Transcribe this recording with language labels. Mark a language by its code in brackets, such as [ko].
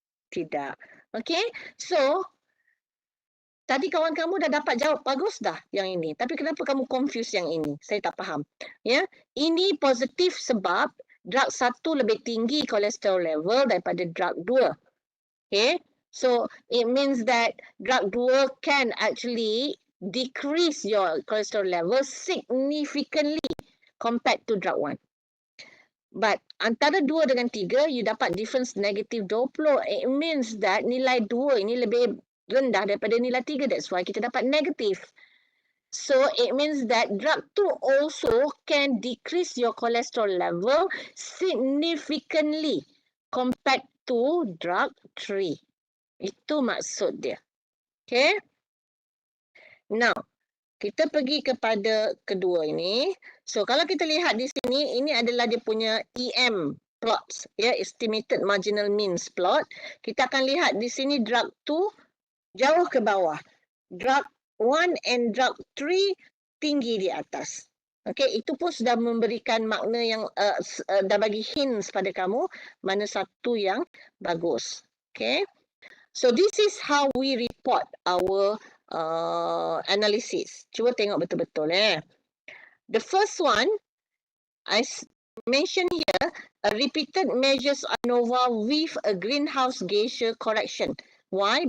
[ms] Tidak. Okay, so tadi kawan kamu dah dapat jawab bagus dah yang ini. Tapi kenapa kamu confuse yang ini? Saya tak faham. Ya, ini positif sebab drug 1 lebih tinggi kolesterol level daripada drug 2. [en] Okay, so it means that drug 2 can actually decrease your cholesterol level significantly compared to drug 1. But [ms] antara 2 dengan 3, [en] you [ms] dapat [en] difference negative 20. It means that [ms] nilai 2 ini lebih rendah daripada nilai 3. [en] That's why [ms] kita dapat [en] negative. So it means that drug 2 also can decrease your cholesterol level significantly compared to drug 3. [ms] Itu maksud dia. Okay. Now, kita pergi kepada kedua ini. So, kalau kita lihat di sini, ini adalah dia punya EM plots. [en] Ya, estimated marginal means plot. [ms] Kita akan lihat di sini drug 2 jauh ke bawah. Drug 1 and drug 3 tinggi di atas. Okay, itu pun sudah memberikan makna yang dah bagi hints pada kamu mana satu yang bagus. [en] Okay. So this is how we report our analysis. [ms] Cuba tengok betul-betul. [en] The first one, I mentioned here, a repeated measures Anova with a greenhouse gas correction. Why?